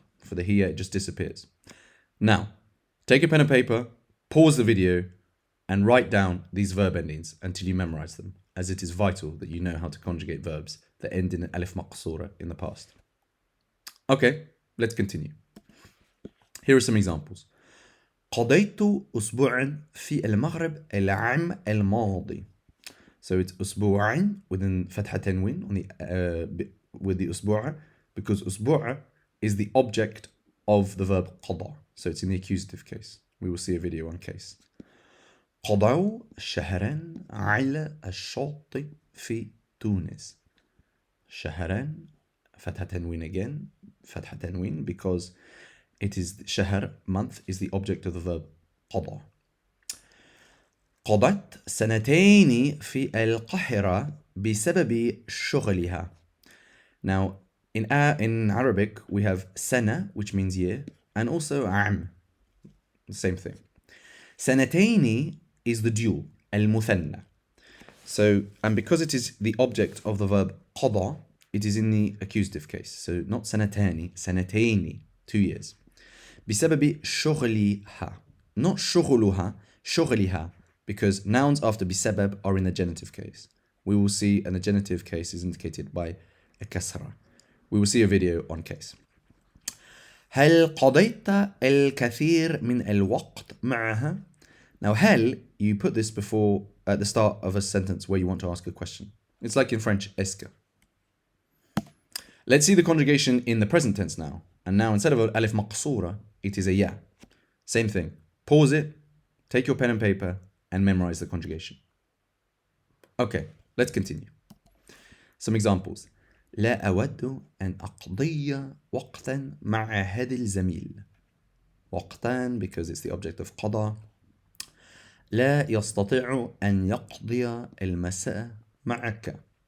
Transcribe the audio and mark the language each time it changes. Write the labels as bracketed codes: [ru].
[en] For the hiya, it just disappears. Now, take a pen and paper, pause the video, and write down these verb endings until you memorize them, as it is vital that you know how to conjugate verbs that end in an alif maqsoora in the past. Okay, let's continue. Here are some examples. [ar] قضيت أسبوعا في المغرب العام الماضي. [en] So it's أسبوعين within [ar] فتحة تنوين [en] on the with the أسبوع, because أسبوع is the object of the verb قضى. So it's in the accusative case. We will see a video on case. [ar] قضوا شهرا على الشاطئ في تونس. [en] شهرا [ar] فتحة تنوين [en] again, فتحة تنوين, because it is shahr, month, is the object of the verb قضى. [ar] قضت سنتين في القاهرة بسبب شغلها. [en] Now, in Arabic, we have sana, which means year, and also عام, the same thing. سنتين is the dual, [ar] المثنى. [en] So, and because it is the object of the verb قضى, it is in the accusative case. So not سنتان, سنتين, 2 years. [ar] بسبب شغلها, [en] not شغلها, شغلها, because nouns after بسبب are in the genitive case. We will see, and the genitive case is indicated by a kasra. We will see a video on case. [ar] هل قضيت الكثير من الوقت معها? [en] Now هل, you put this before at the start of a sentence where you want to ask a question. It's like in French, [fr] est-ce que. [en] Let's see the conjugation in the present tense now. And now instead of an alif maqsoora, it is a ya. Same thing. Pause it, take your pen and paper, and memorize the conjugation. Okay, let's continue. Some examples. [ar] لا أود أن أقضي وقتا مع هذا الزميل. [en] وقتان, because it's the object of قضى. [ar] لا يستطيع أن يقضي المساء معك.